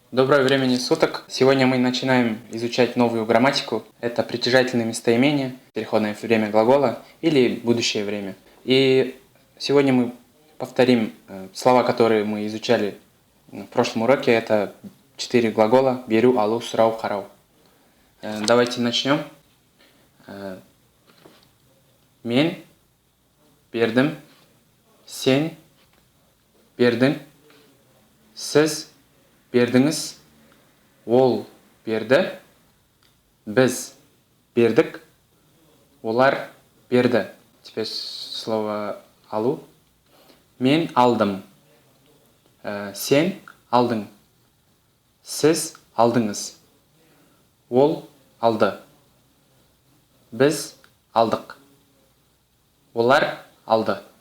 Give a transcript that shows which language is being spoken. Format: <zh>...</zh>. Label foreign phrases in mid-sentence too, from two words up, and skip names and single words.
<ru>Доброго времени суток. Сегодня мы начинаем изучать новую грамматику. Это притяжательные местоимения, переходное время глагола или будущее время. И сегодня мы повторим слова, которые мы изучали в прошлом уроке. Это 4 глагола:</ru> <kk>беру, алу, сұрау, қарау.</kk> <ru>Давайте начнем.</ru> <kk>Мен бердім, сен бердің, сіз бердіңіз, ол берді, біз бердік, олар берді.</kk> <ru>Теперь слово алу.</ru> <kk>Мен алдым, сен алдың, сіз алдыңыз, ол алды, біз алдық, олар алды.</kk>